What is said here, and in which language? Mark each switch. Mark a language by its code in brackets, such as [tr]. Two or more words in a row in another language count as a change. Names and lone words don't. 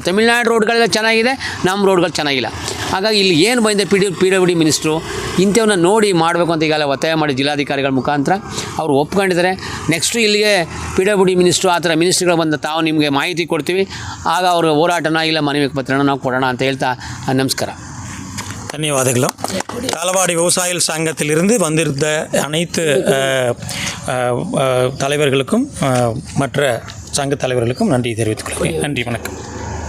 [kn] ತಮಿಳುನಾಡು ರೋಡ್ಗಳೆಲ್ಲ ಚೆನ್ನಾಗಿದೆ, ನಮ್ಮ ರೋಡ್ಗಳು ಚೆನ್ನಾಗಿಲ್ಲ. ಹಾಗಾಗಿ ಇಲ್ಲಿ ಏನು ಬಂದಿದೆ PWD ಮಿನಿಸ್ಟ್ರು ಇಂಥವನ್ನ ನೋಡಿ ಮಾಡಬೇಕು ಅಂತ ಈಗಾಗಲೇ ಒತ್ತಾಯ ಮಾಡಿ ಜಿಲ್ಲಾಧಿಕಾರಿಗಳ ಮುಖಾಂತರ ಅವರು ಒಪ್ಕೊಂಡಿದ್ದಾರೆ. ನೆಕ್ಸ್ಟು ಇಲ್ಲಿಗೆ PWD ಮಿನಿಸ್ಟ್ರು ಆ ಥರ ಮಿನಿಸ್ಟ್ರುಗಳು ಬಂದ ತಾವು ನಿಮಗೆ ಮಾಹಿತಿ ಕೊಡ್ತೀವಿ, ಆಗ ಅವರು ಹೋರಾಟನ ಇಲ್ಲ ಮನವಿ ಪತ್ರನ ನಾವು ಕೊಡೋಣ ಅಂತ ಹೇಳ್ತಾ ನಮಸ್ಕಾರ. [ta] தன்யவாதங்களும். தாளவாடி விவசாயிகள் சங்கத்திலிருந்து வந்திருந்த அனைத்து தலைவர்களுக்கும் மற்ற சங்க தலைவர்களுக்கும் நன்றி தெரிவித்துக் கொள்கிறேன். நன்றி, வணக்கம்.